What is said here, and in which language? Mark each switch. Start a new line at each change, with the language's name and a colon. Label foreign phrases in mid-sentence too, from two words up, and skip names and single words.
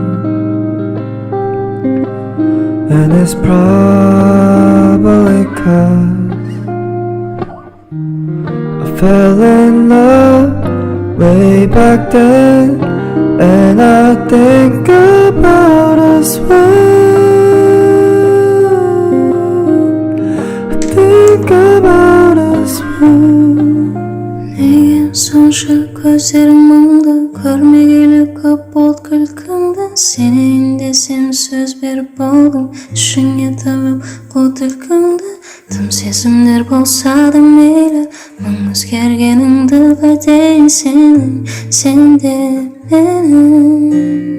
English: And it's probably 'cause I fell in love way back then, and I think about us when I think about us when.
Kazakh: Неге сонша көздерің мұңды, көрмегелі көп болды күлкіңді. Сенейін десем сөз беріп болдым, ішіңе тығып қу түлкіңді. Тым сезімдер болса да мейлі, мың өзгергеніңді білейін сенің, сен де менің.